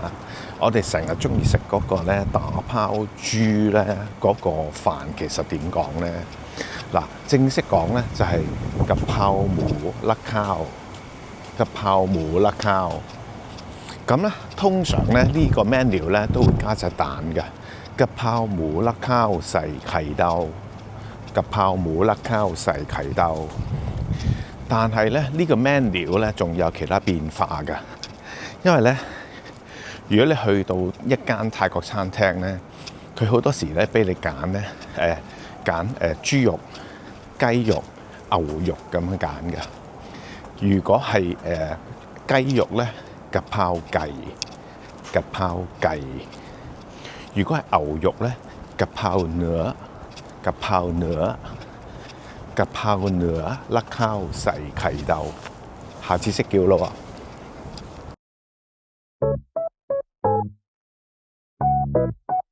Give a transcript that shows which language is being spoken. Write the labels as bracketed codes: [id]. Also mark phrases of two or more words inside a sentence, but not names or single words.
[yue] 我哋成日中意食嗰個咧打拋豬咧，嗰個飯其實點講咧？嗱，正式講咧就係 [th] กะเพราหมูราดข้าว, กะเพราหมูราดข้าว. [yue] 咁咧通常咧呢個 menu 咧都會加隻蛋嘅， [th] กะเพราหมูราดข้าวใส่ไข่ดาว, กะเพราหมูราดข้าวใส่ไข่ดาว. [yue] 但係咧呢個 menu 咧仲有其他變化㗎，因為咧如果你去到一間泰國餐廳咧，佢好多時咧俾你揀咧揀豬肉、雞肉、牛肉咁樣揀嘅。如果係雞肉咧， [th] กะเพราไก่, กะเพราไก่； [yue] 如果係牛肉咧， [th] กะเพราเนื้อ, กะเพราเนื้อ. กะเพราเนื้อและข้าวใส่ไข่ดาว [yue] 下次識叫咯喎。